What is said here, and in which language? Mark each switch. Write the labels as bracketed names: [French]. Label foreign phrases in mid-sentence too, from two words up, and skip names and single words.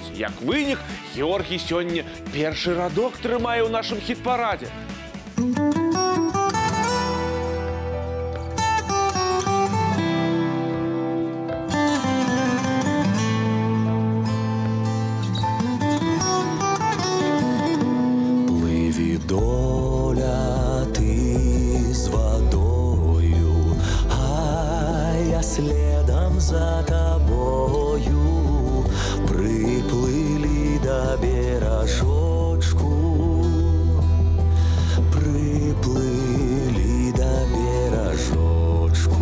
[Belarusian] Як вынік, Георгий сёння першы радок трымае ў нашым хіт-парадзе. [Ukrainian] Пливі доля ти з водою, а я следом за тобою. Приплили до бережочку, приплили до бережочку.